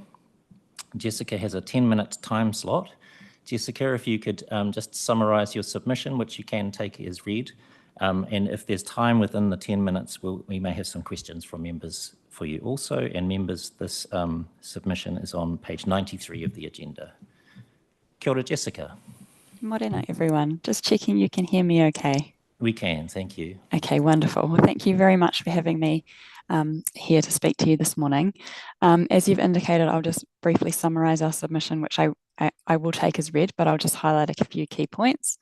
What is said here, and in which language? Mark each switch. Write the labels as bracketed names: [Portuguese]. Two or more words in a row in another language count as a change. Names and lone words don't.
[English] Jessica has a 10-minute time slot. Jessica, if you could just summarise your submission, which you can take as read, and if there's time within the 10 minutes, we may have some questions from members for you also. And members, this submission is on page 93 of the agenda. [Māori] Kia ora, Jessica. [English] Morena, everyone. Just checking you can hear me okay. We can, thank you. Okay, wonderful. Well, thank you very much for having me here to speak to you this morning. As you've indicated, I'll just briefly summarise our submission, which I will take as read, but I'll just highlight a few key points.